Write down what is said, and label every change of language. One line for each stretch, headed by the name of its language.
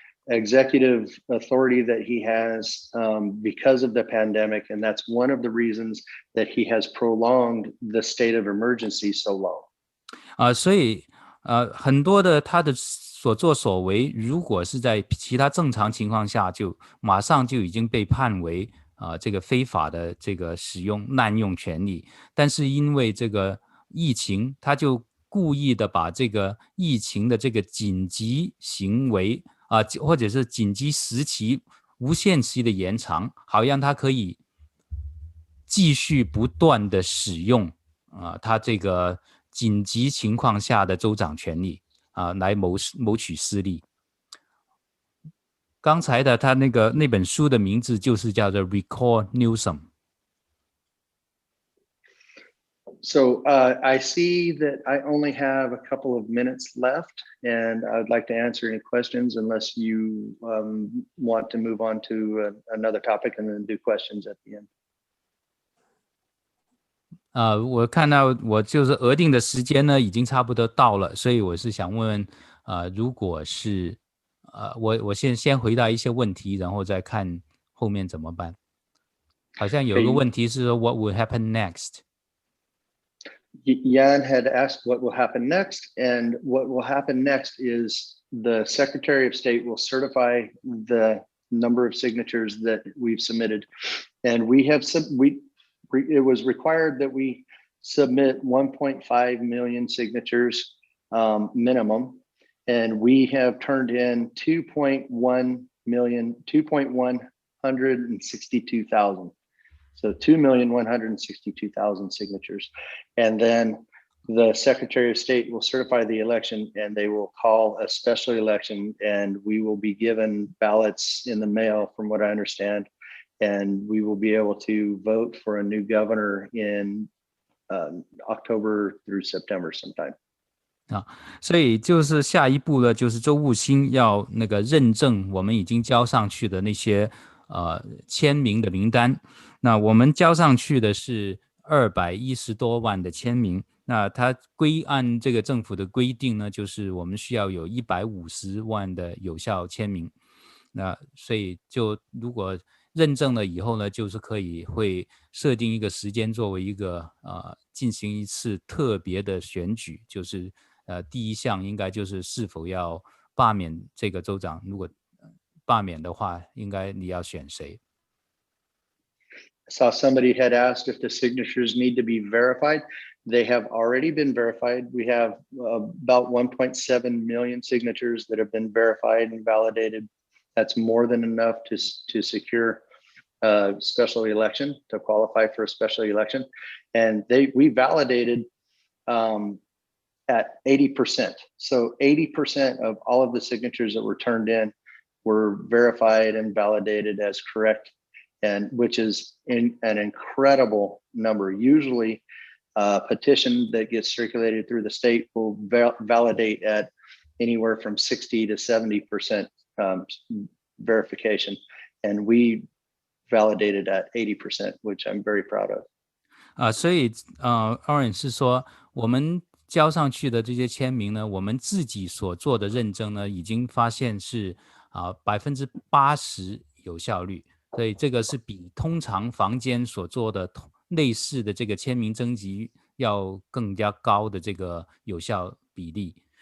English: executive authority that he has because of the pandemic, and that's one of the reasons that he has prolonged the state of emergency so long.
Chinese: 所以很多的他的所作所为，如果是在其他正常情况下，就马上就已经被判为这个非法的这个使用滥用权利，但是因为这个疫情，他就故意的把这个疫情的这个紧急行为或者是紧急时期无限期的延长，好让他可以继续不断的使用他这个紧急情况下的州长权利来谋取私利。刚才的他那本书的名字就是叫做
English: Recall Newsom。So I see that I only have a couple of minutes left, and I'd like to answer any questions unless you want to move on to another topic and then do questions at the end.
Chinese: 我看到我就是额定的时间呢已经差不多到了，所以我是想问如果是我先回答一些问题，然后再看后面怎么办。好像有一个问题是说
English: What will happen next? Yan had asked what will happen next, and what will happen next is the Secretary of State will certify the number of signatures that we've submitted, and it was required that we submit 1.5 million signatures minimum, and we have turned in 2,162,000. So 2,162,000 signatures. And then the Secretary of State will certify the election, and they will call a special election, and we will be given ballots in the mail, from what I understand, and we will be able to vote for a new governor in October through September sometime.
Chinese: 所以就是下一步呢，就是州务卿要那个认证我们已经交上去的那些签名的名单。那我们交上去的是210多万的签名，那它按这个政府的规定呢，就是我们需要有150万的有效签名。那所以就如果认证了以后呢，就是会设定一个时间作为一个进行一次特别的选举，就是第一项应该就是是否要罢免这个州长，如果罢免的话，应该你要选谁。
English: I saw somebody had asked if the signatures need to be verified. They have already been verified. We have about 1.7 million signatures that have been verified and validated. That's more than enough to secure a special election, to qualify for a special election. And we validated at 80%. So 80% of all of the signatures that were turned in were verified and validated as correct, and which is an incredible number. Usually a petition that gets circulated through the state will validate at anywhere from 60 to 70% verification, and we validated at 80%, which I'm very proud of.
Chinese: 所以Orrin 是说我们交上去的这些签名呢，我们自己所做的认证呢，已经发现是80%有效率，所以这个是比通常房间所做的类似的这个签名征集要更加高的这个有效比例。